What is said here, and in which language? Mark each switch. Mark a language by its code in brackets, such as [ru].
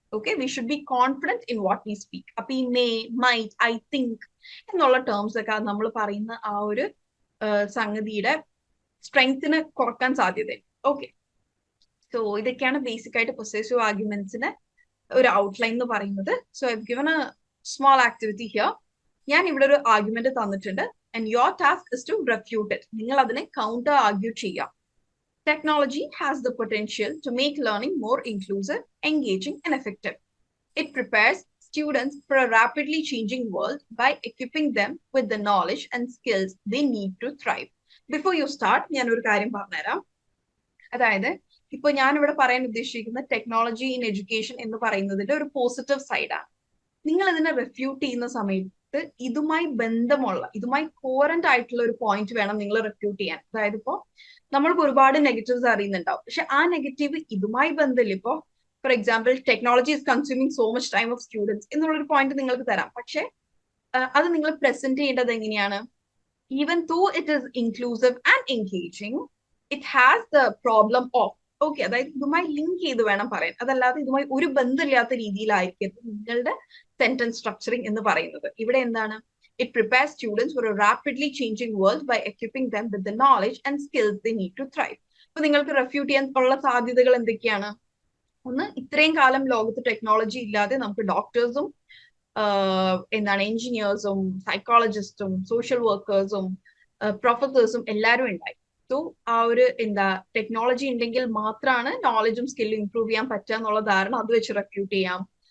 [ml] Okay, [en] We should be confident in what we speak. [ml] അപ്പൊ ഈ may, might, I think എന്നുള്ള terms ഒക്കെ നമ്മൾ പറയുന്ന ആ ഒരു സംഗതിയുടെ സ്ട്രെങ്തിന് കുറക്കാൻ സാധ്യതയുണ്ട്. ഓക്കെ, സോ ഇതൊക്കെയാണ് ബേസിക് ആയിട്ട് പൊസസീവ് ആർഗ്യുമെന്റ്സിന് ഒരു ഔട്ട്ലൈൻ എന്ന് പറയുന്നത്. [en] So I given a small activity here. [ml] ഞാൻ ഇവിടെ ഒരു ആർഗ്യുമെന്റ് തന്നിട്ടുണ്ട് [en] And your task is to refute it. [ml] നിങ്ങൾ അതിനെ കൗണ്ടർ ആർഗ്യൂ ചെയ്യാം. [en] Technology has the potential to make learning more inclusive, engaging, and effective. It prepares students for a rapidly changing world by equipping them with the knowledge and skills they need to thrive. Before you start, [ml] ഞാൻ ഒരു കാര്യം പറഞ്ഞുതരാം. അതായത് ഇപ്പൊ ഞാൻ ഇവിടെ പറയാൻ ഉദ്ദേശിക്കുന്ന ടെക്നോളജി ഇൻ എഡ്യൂക്കേഷൻ എന്ന് പറയുന്നതിന്റെ ഒരു പോസിറ്റീവ് സൈഡാണ്. നിങ്ങൾ ഇതിനെ റെഫ്യൂട്ട് ചെയ്യുന്ന സമയത്ത് ഇതുമായി ബന്ധമുള്ള, ഇതുമായി കോറന്റ് ആയിട്ടുള്ള ഒരു പോയിന്റ് വേണം നിങ്ങൾ റെഫ്യൂട്ട് ചെയ്യാൻ. അതായത് ഇപ്പോ നമ്മൾക്ക് ഒരുപാട് നെഗറ്റീവ്സ് അറിയുന്നുണ്ടാവും, പക്ഷെ ആ നെഗറ്റീവ് ഇതുമായി ബന്ധമില്ല. [en] ഇപ്പോ for example, technology is consuming so much time of students [ml] എന്നുള്ളൊരു പോയിന്റ് നിങ്ങൾക്ക് തരാം. പക്ഷെ അത് നിങ്ങൾ പ്രസന്റ് ചെയ്യേണ്ടത് എങ്ങനെയാണ്? [en] even though it is inclusive and engaging, it has the problem of, okay, [ml] അതായത് ഇതുമായി ലിങ്ക് ചെയ്ത് വേണം പറയാൻ. അതല്ലാതെ ഇതുമായി ഒരു ബന്ധമില്ലാത്ത രീതിയിലായിരിക്കും നിങ്ങളുടെ സെന്റൻസ് സ്ട്രക്ചറിങ് എന്ന് പറയുന്നത്. ഇവിടെ എന്താണ്? [en] It prepares students for a rapidly changing world by equipping them with the knowledge and skills they need to thrive. [ml] അപ്പൊ നിങ്ങൾക്ക് റെഫ്യൂട്ട് ചെയ്യാൻ ഉള്ള സാധ്യതകൾ എന്തൊക്കെയാണ്? ഒന്ന്, ഇത്രയും കാലം ലോകത്ത് ടെക്നോളജി ഇല്ലാതെ നമുക്ക് ഡോക്ടേഴ്സും എന്താണ് എഞ്ചിനീയേഴ്സും സൈക്കോളജിസ്റ്റും സോഷ്യൽ വർക്കേഴ്സും പ്രൊഫസേഴ്സും എല്ലാവരും ഉണ്ടായി. സോ ആ ഒരു ടെക്നോളജി ഉണ്ടെങ്കിൽ മാത്രമാണ് നോളജും സ്കില്ലും ഇംപ്രൂവ് ചെയ്യാൻ പറ്റുക എന്നുള്ള ധാരണ അത് വെച്ച് റെഫ്യൂട്ട് ചെയ്യാം.